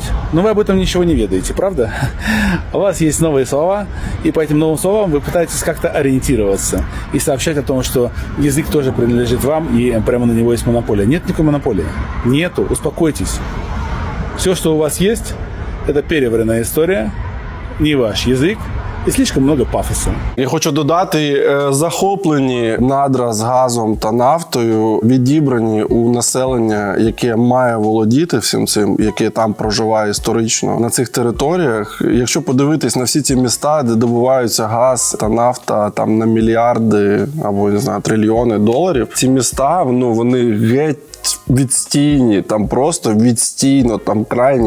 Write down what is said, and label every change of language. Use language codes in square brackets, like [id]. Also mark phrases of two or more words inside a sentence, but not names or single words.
[ru] Но вы об этом ничего не ведаете, правда? У вас есть новые слова, и по этим новым словам вы пытаетесь как-то ориентироваться и сообщать о том, что язык тоже принадлежит вам, и прямо на него есть монополия. Нет никакой монополии. Нету. Успокойтесь. Все, что у вас есть, это переваренная история, не ваш язык, і слишком много пафосу. [uk] Я хочу додати, захоплені надра з газом та нафтою відібрані у населення, яке має володіти всім цим, яке там проживає історично на цих територіях. Якщо подивитись на всі ці міста, де добуваються газ та нафта там на мільярди або не знаю трильйони доларів, ці міста, ну вони геть відстійні, там просто відстійно, там крайні